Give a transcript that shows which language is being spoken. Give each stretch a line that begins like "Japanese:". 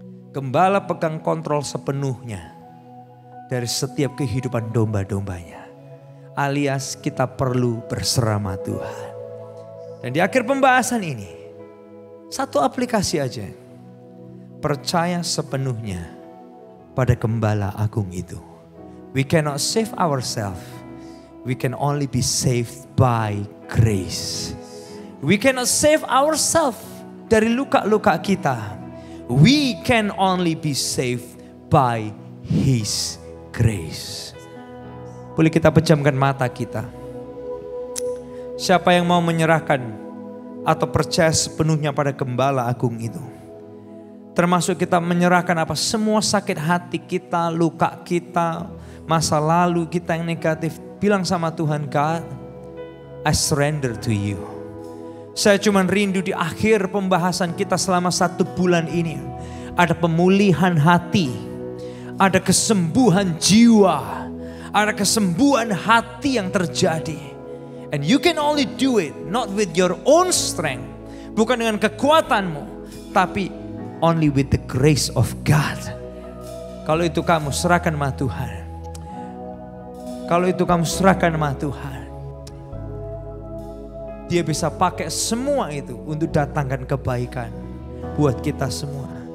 Indonesian: Gembala pegang kontrol sepenuhnya dari setiap kehidupan domba-dombanya. Alias kita perlu berserah sama Tuhan. Dan di akhir pembahasan ini, satu aplikasi aja. Percaya sepenuhnya pada gembala agung itu.
English: We cannot save ourselves. We can only be saved by grace. We cannot save ourselves dari luka-luka kita. We can only be saved by His grace.
Indonesian: Boleh kita pejamkan mata kita. Siapa yang mau menyerahkan atau percaya sepenuhnya pada gembala agung itu. Termasuk kita menyerahkan apa? Semua sakit hati kita, luka kita, masa lalu kita yang negatif. Bilang sama Tuhan, God, I surrender to you. Saya cuma rindu di akhir pembahasan kita selama 1 bulan ini. Ada pemulihan hati. Ada kesembuhan jiwa. Ada kesembuhan hati yang terjadi.
English: And you can only do it. Not with your own strength.
Indonesian: Bukan dengan kekuatanmu.
English: Tapi only with the grace of God.
Indonesian: Kalau itu kamu serahkan sama Tuhan. Kalau itu kamu serahkan sama Tuhan. Dia bisa pakai semua itu untuk datangkan kebaikan buat kita semua.